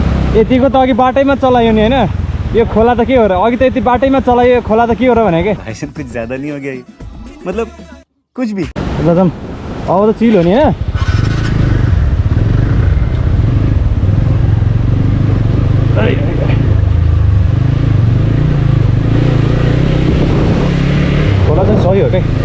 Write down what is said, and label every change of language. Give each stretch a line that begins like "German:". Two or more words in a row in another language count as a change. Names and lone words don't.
Nepali: यतिको त अघि बाटैमा चलायो नि होइन यो खोला त के हो र अघि त यति बाटैमा चलायो यो खोला त के हो र भने के
Hindi: भाई साहब कुछ ज्यादा नहीं हो गया ये? मतलब कुछ भी
Nepali: जाम अब त चिल हो नि होइन खोला चाहिँ सही हो क्या